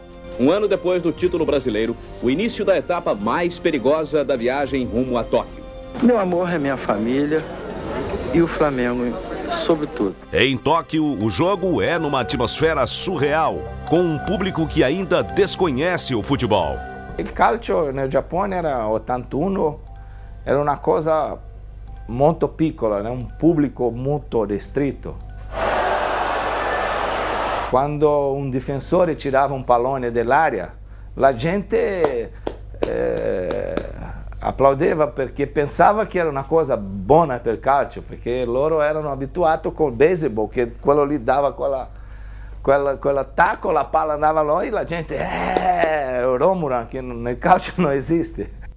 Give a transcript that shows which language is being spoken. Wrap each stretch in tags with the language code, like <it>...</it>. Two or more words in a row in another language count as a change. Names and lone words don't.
<pt>Um ano depois do título brasileiro, o início da etapa mais perigosa da viagem rumo a Tóquio. Meu amor é minha família e o Flamengo, sobretudo. Em Tóquio, o jogo é numa atmosfera surreal, com um público que ainda desconhece o futebol.</pt> <it>O calcio no Giappone era 81, era una cosa molto piccola, un pubblico molto ristretto. Quando un difensore tirava un pallone dell'area, la gente applaudeva perché pensava che era una cosa buona per il calcio, perché loro erano abituati col baseball, che quello lì dava quell'attacco, la palla andava là e la gente Romuran, che nel calcio non esiste.</it>